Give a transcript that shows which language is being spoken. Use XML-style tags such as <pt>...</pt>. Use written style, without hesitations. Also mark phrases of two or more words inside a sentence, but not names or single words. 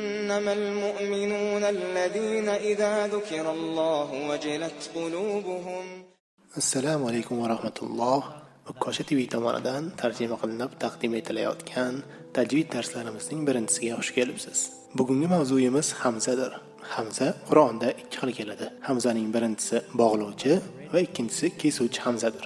<ar>إنما المؤمنون الذين إذا ذكر الله وجلت قلوبهم. السلام عليكم ورحمة الله.</ar> <uz>Ukkoshi TV tomonidan tarjima qilinib taqdim etilayotgan tajvid darslarimizning birinchisiga xush kelibsiz. Bugungi mavzuyimiz hamzadir. Hamza Qur'onda ikki xil keladi. Hamzaning birinchisi bog'lovchi va ikkinchisi kesuvchi hamzadir.</uz>